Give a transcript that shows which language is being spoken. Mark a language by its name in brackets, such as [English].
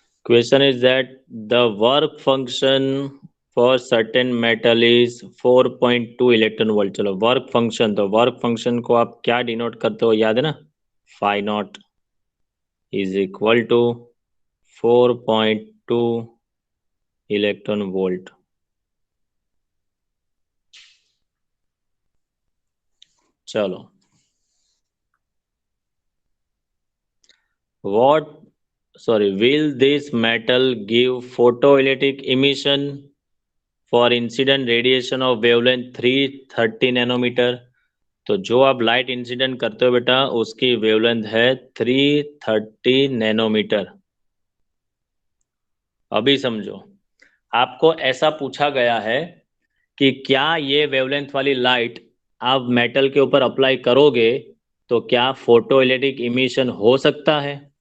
[English] Question is that the work function for certain metal is 4.2 electron volt. [Hindi] चलो work function, तो work function को आप क्या denote करते हो, याद है ना? Phi not is equal to 4.2 electron volt. [English] चलो will this metal give photoelectric emission for incident radiation of wavelength 330 nanometre? [Hindi] तो जो आप लाइट इंसिडेंट करते हो बेटा उसकी वेवलेंथ है 330 नैनोमीटर। अभी समझो, आपको ऐसा पूछा गया है कि क्या ये वेवलेंथ वाली लाइट आप मेटल के ऊपर अप्लाई करोगे तो क्या फोटो इलेक्ट्रिक इमिशन हो सकता है?